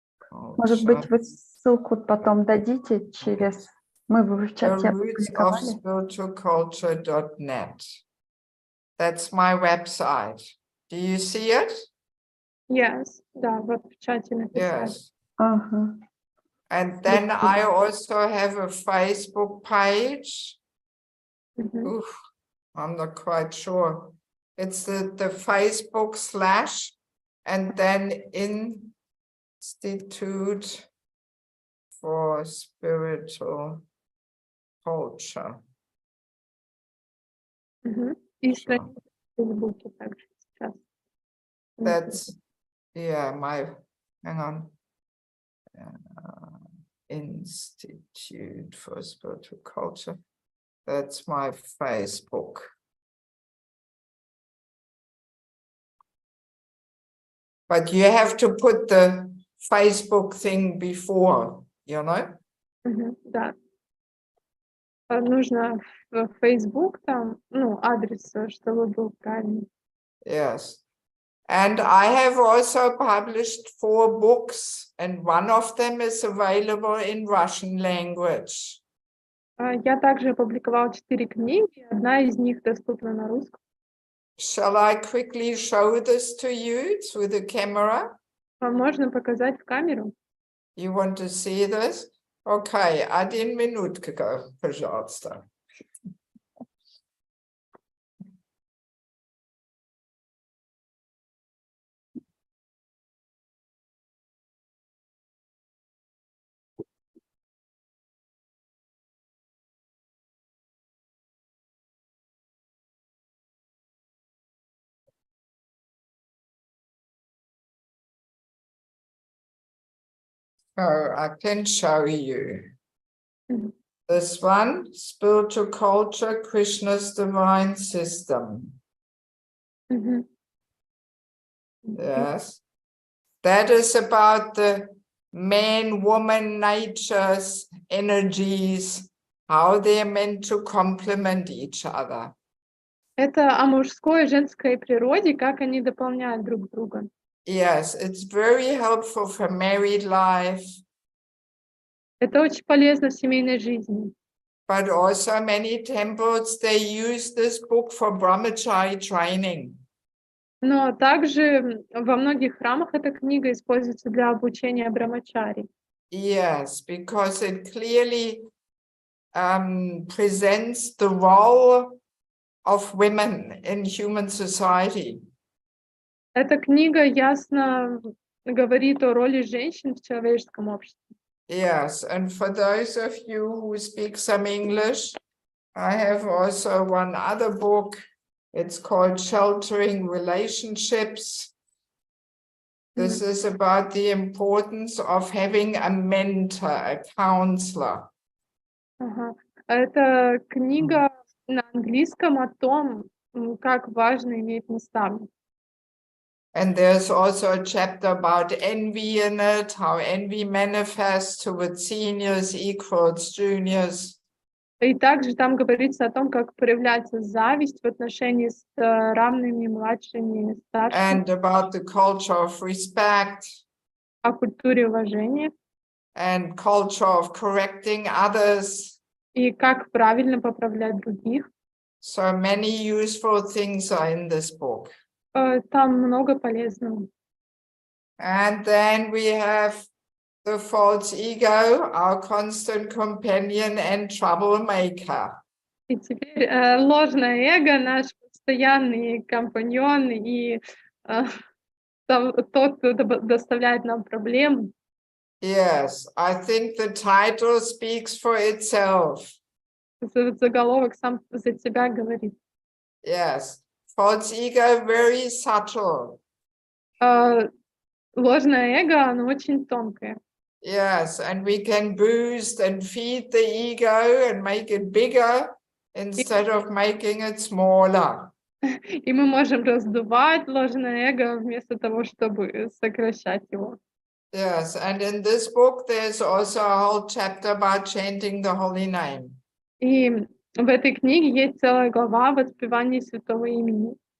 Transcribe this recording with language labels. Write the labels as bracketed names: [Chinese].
[Russian] Может быть, вы ссылку потом дадите через... Мы бы в чате опубликовали. [English] Rootsofspiritualculture.net. That's my website. Do you see it? [Russian] Yes, да, вот в чате написали. [English] Yes. [Russian] Ага. [English] And then I also have a Facebook page. Oof, I'm not quite sure. It's the Facebook / and then Institute for Spiritual Culture. [Russian] И страница в Фейсбуке также сейчас. [English] That's, yeah, hang on. Institute for Spiritual Culture. That's my Facebook. But you have to put the Facebook thing before, you know? [Russian] Да. Нужно в Facebook там, адрес, чтобы был правильный. [English] Yes. And I have also published 4 books, and one of them is available in Russian language. [Russian] Я также опубликовала 4 книги, одна из них доступна на русском. [English] Shall I quickly show this to you through the camera? [Russian] Можно показать в камеру? [English] You want to see this? [Russian] Okay, 1 минутка, пожалуйста. [English] So I can show you. This one, Spiritual Culture, Krishna's Divine System. Yes. That is about the man, woman, natures, energies, how they are meant to complement each other. [Russian] Это о мужской и женской природе, как они дополняют друг друга. [English] Yes, it's very helpful for married life. [Russian] Это очень полезно в семейной жизни. [English] But also many temples, they use this book for brahmachari training. [Russian] Но также во многих храмах эта книга используется для обучения брамачари. [English] Yes, because it clearly presents the role of women in human society. [Russian] Эта книга ясно говорит о роли женщин в человеческом обществе. [English] Yes, and for those of you who speak some English, I have also one other book. It's called Sheltering Relationships. This is about the importance of having a mentor, a counselor. [Russian] Это книга на английском о том, как важно иметь наставника. [English] And there's also a chapter about envy in it, how envy manifests towards seniors, equals juniors. [Russian] И также там говорится о том, как проявляется зависть в отношении с равными, младшими, старшими. [English] And about the culture of respect. [Russian] О культуре уважения. [English] And culture of correcting others. [Russian] И как правильно поправлять других. [English] So many useful things are in this book. [Russian] Там много полезного. [English] And then we have the false ego, our constant companion and troublemaker. [Russian] И теперь ложное эго, наш постоянный компаньон и тот, кто доставляет нам проблемы. [English] Yes, I think the title speaks for itself. [Russian] Заголовок сам за себя говорит. [English] Yes, false ego very subtle. [Russian] Ложное эго, оно очень тонкое. [English] Yes, and we can boost and feed the ego and make it bigger instead of making it smaller. [Russian] И мы можем раздувать ложное эго вместо того, чтобы сокращать его. [English] Yes, and in this book there's also a whole chapter about chanting the holy name. [Russian] И в этой книге есть целая глава о воспевании святого имени.